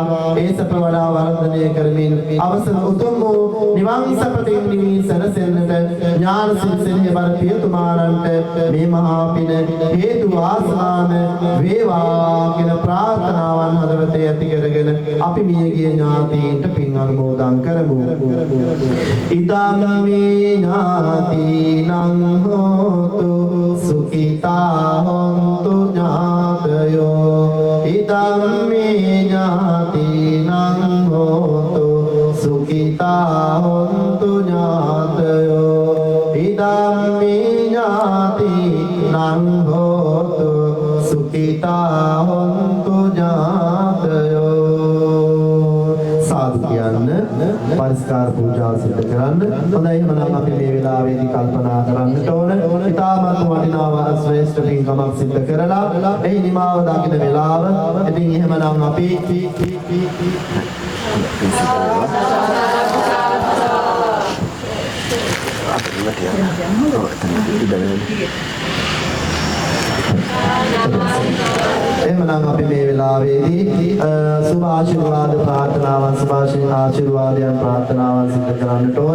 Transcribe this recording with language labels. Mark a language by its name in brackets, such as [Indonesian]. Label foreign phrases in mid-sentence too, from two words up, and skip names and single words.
[Sinhala] ඒ සැප වඩා වර්ධනය කරමින් අවසන උතුම් වූ නිවන් සැපතින් නිවි සැනසෙන්නට ඥාන සිරිසිරිය බර පියතුමාණන්ට මේ මහා පින හේතු වාසනාම වේවා කියන ප්‍රාර්ථනාවන් හදවතේ ඇති කරගෙන අපි මියගිය ඥාතීන්ට පින් අනුමෝදන් කරමු. [Pali] ඉදං මේ ඥාතිනං හෝතු සුඛිතා හොන්තු ඥාතයෝ. ඉදං මේ ඥාතිනං හෝතු සුඛිතා හොන්තු ඥාතයෝ. ඉදං මේ ඥාතිනං හෝතු සුඛිතා හොන්තු ඥාතයෝ. [Sinhala] සාදු කියන්න පරිස්කාර පූජාව සිදු කරන්න. හොඳයි එහෙනම් අපි මේ වෙලාවේදී කල්පනා කරන්නට ඕන. ඊටමත් වටිනා ශ්‍රේෂ්ඨ පින්කමක් සිදු කරලා එහි නිමාව දකින වෙලාව. ඉතින් එහෙමනම් අපි එහෙමනම් අපි මේ වෙලාවේදී සුභ ආශිර්වාද ප්‍රාර්ථනාවන් ආශිර්වාදයන් ප්‍රාර්ථනාවන් සිදු කරන්නට ඕන.